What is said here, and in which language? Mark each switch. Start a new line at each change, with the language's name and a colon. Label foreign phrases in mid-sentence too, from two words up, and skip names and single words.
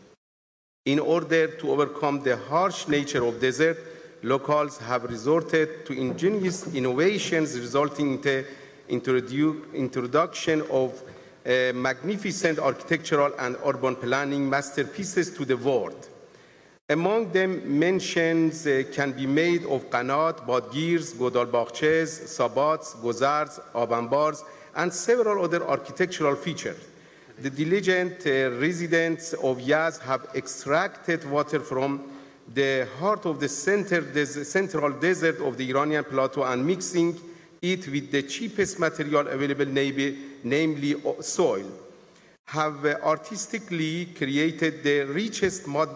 English: In order to overcome the harsh nature of desert, locals have resorted to ingenious innovations resulting in the introduction of magnificent architectural and urban planning masterpieces to the world. Among them, mentions can be made of qanat, badgirs, godalbakhches, sabats, gozards, abambars, and several other architectural features. The diligent residents of Yazd have extracted water from the heart of the central desert of the Iranian plateau and mixing it with the cheapest material available, namely soil, have artistically created the richest mud